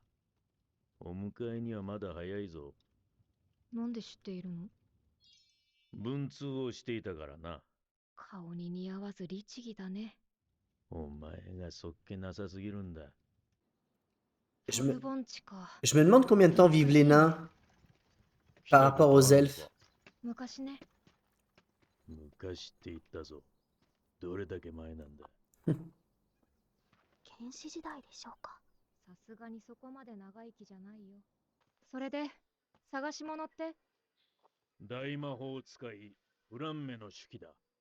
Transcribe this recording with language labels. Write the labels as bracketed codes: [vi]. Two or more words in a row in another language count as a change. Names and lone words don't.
[ja] お迎えにはまだ早いぞ。なんで知っているの？文通をしていたからな。顔に似合わず律儀だね。お前がそっけなさすぎるんだ。 [fr] Je [ja] ボル [fr] me, [ja] ボンチか。 [fr] je me demande combien de temps vivent les nains par rapport aux elfes. [ja] 昔ね。昔って言ったぞ。どれだけ前なんだ。原始時代でしょうか。さすがにそこまで長生きじゃないよ。それで、探し物って？大魔法使い、フランメの手記だ。